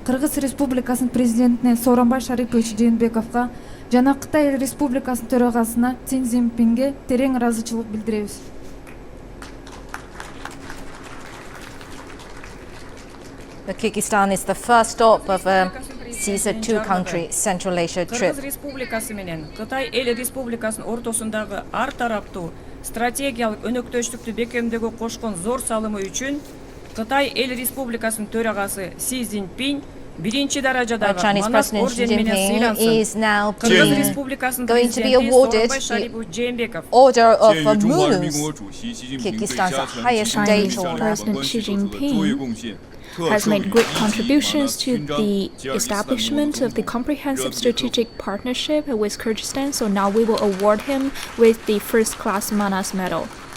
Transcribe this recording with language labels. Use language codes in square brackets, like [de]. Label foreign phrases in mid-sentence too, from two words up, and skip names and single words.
[ky] Кыргыз Республикасынын президентине Сооронбай Жeenбековго жана Кытай Республикасынын төрагасына Си Цзиньпинге терең ыраазычылык билдиребиз. [en] Kyrgyzstan is the first stop of Xi's two-country Central Asia trip. [ky] Кыргыз Республикасы менен Кытай Эл Республикасынын ортосундагы ар тараптуу стратегиялык өнөктөштүктү бекемдөөгө кошкон зор салымы үчүн Кытай Эл Республикасынын төрагасы Си Цзиньпин биринчи даражадагы Манас ордени менен сыйлансын. Кыргыз Республикасынын президенти Сооронбай Жeenбеков [en] Order of Munus, Kyrgyzstan's highest state order. President Xi Jinping has made great contributions to the establishment of the comprehensive strategic partnership with Kyrgyzstan, so now we will award him with the first-class Manas medal.